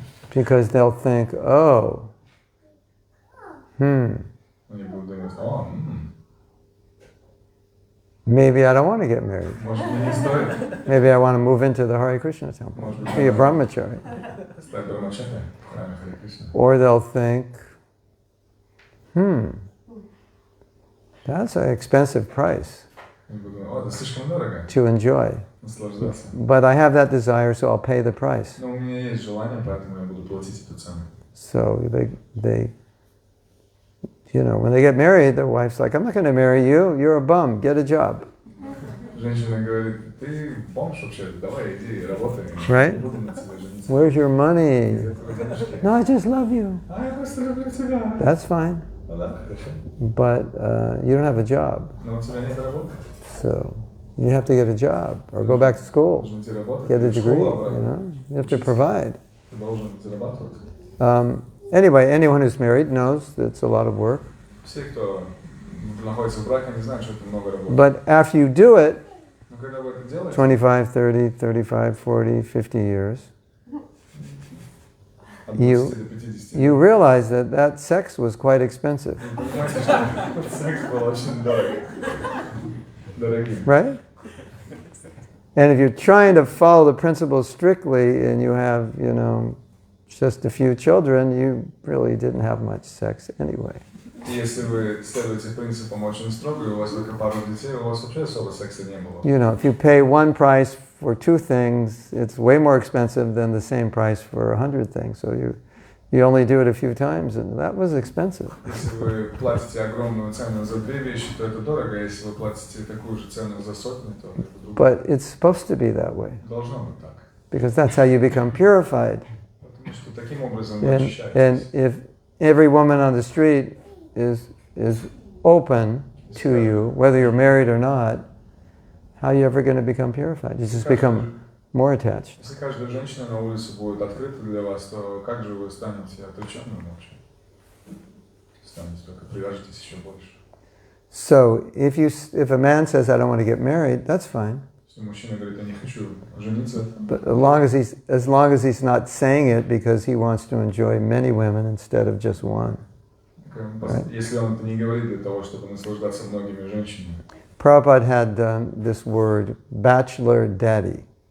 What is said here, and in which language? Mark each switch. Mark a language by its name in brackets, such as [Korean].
[English] because they'll think, oh, [Russian] Они будут думать, [English] maybe I don't want to get married. [Russian] может мне не стоит [English] Maybe I want to move into the Hare Krishna temple, be a brahmachari. [Russian] стать брамачарьей в храме Харе Кришны. [English] Or they'll think, that's an expensive price [Russian] Они будут думать, это слишком дорого, [English] to enjoy. [Russian] наслаждаться. [English] But I have that desire, so I'll pay the price. [Russian] Но у меня есть желание, поэтому я буду платить эту цену. [English] So they when they get married, their wife's like, I'm not going to marry you. You're a bum. Get a job. [Russian] Женщина говорит, ты бомж вообще, давай иди работай. [English] Right? [Russian] Не буду на тебя жениться. [English] Where's your money? [Russian] Где твои денежки? [English] No, I just love you. [Russian] А я просто люблю тебя. [English] That's fine. [Russian] Ну да, хорошо. [English] But you don't have a job. [Russian] Но у тебя нет работы. [English] So you have to get a job or go back to school. [Russian] Должен идти работать. [English] Get a [Russian] в [English] degree. [Russian] школу, [English] You have to provide. [Russian] Ты должен зарабатывать. [English] Anyway, anyone who's married knows that it's a lot of work. [Russian] Все, кто находится в браке, они знают, что это много работы. [English] But after you do it, [Russian] Но когда вы это делаете, [English] 25, 30, 35, 40, 50 years, [Russian] от 20 до 50, [English] you realize that sex was quite expensive, [Russian] вы понимаете, что секс был очень дорогим. [English] right? And if you're trying to follow the principles strictly and you have, just a few children, you really didn't have much sex anyway. [Russian] И если вы следуете принципам очень строго, и у вас только пару детей, у вас вообще особо секса не было. [English] If you pay one price for two things, it's way more expensive than the same price for 100 things. So you only do it a few times, and that was expensive. [Russian] Если вы платите огромную цену за две вещи, то это дорого, а если вы платите такую же цену за сотню, то это другое. [English] But it's supposed to be that way, [Russian] Должно быть так. [English] because that's how you become purified. [Russian] Потому что таким образом вы [English] And [Russian] очищаетесь. [English] if every woman on the street is open to you, whether you're married or not, how are you ever going to become purified? You just become more attached. [Russian] Если каждая женщина на улице будет открыта для вас, то как же вы станете отреченным вообще? Станете только привяжетесь еще больше. [English] So if a man says, I don't want to get married, that's fine. [Russian] Если мужчина говорит, я не хочу жениться, [English] But as long as he's not saying it because he wants to enjoy many women instead of just one. [Russian] если он это не говорит для того, чтобы наслаждаться многими женщинами. [English] Prabhupada had this word, bachelor daddy.